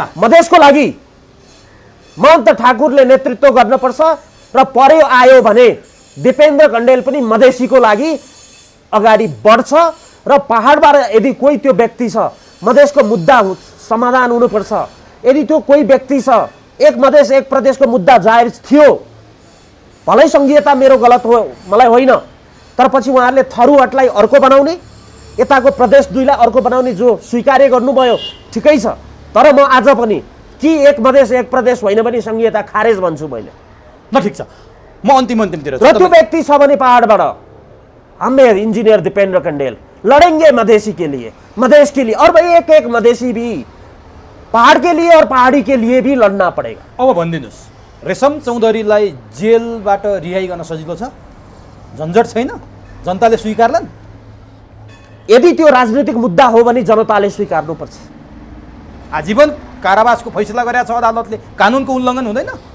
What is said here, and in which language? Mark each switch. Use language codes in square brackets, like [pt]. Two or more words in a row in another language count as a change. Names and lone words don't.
[ne] मधेसको लागि महन्त ठाकुरले नेतृत्व गर्नुपर्छ र पर्यो आयो भने दिपेन्द्र कण्डेल पनि मधेसीको लागि अगाडि बढ्छ र पहाडबाट यदि कोही त्यो व्यक्ति छ, मधेसको मुद्दा समाधान हुनुपर्छ, यदि त्यो कोही व्यक्ति छ, एक मधेस एक प्रदेशको मुद्दा जाहेर थियो, भलै सङ्घीयता मेरो गलत हो, मलाई होइन, तर पछि उहाँहरूले थरुहटलाई अर्को बनाउने, यताको प्रदेश 2लाई अर्को बनाउने जो स्वीकार्य गर्नुभयो ठिकै छ। तर म आज पनि कि एक मधेस एक प्रदेश होइन भने सङ्घीयता खारेज भन्छु मैले। ल ठिक छ, म अन्तिमतिर र त्यो व्यक्ति छ भने पहाडबाट, [hi] हम इंजीनियर दीपेंद्र कंडेल लड़ेंगे मधेसी के लिए, मधेश के लिए, और भाई एक एक मधेसी भी पहाड़ के लिए और पहाड़ी के लिए भी लड़ना पड़ेगा। [ne] अब भनिदिनुहोस्, रेशम चौधरीलाई जेलबाट रिहाई गर्न सजिलो छ? झन्झट छैन? जनताले स्वीकारलान्? यदि त्यो राजनीतिक मुद्दा हो भने जनताले स्वीकार्नुपर्छ। आजीवन कारावासको फैसला गरेका छ अदालतले, कानुनको उल्लङ्घन हुँदैन?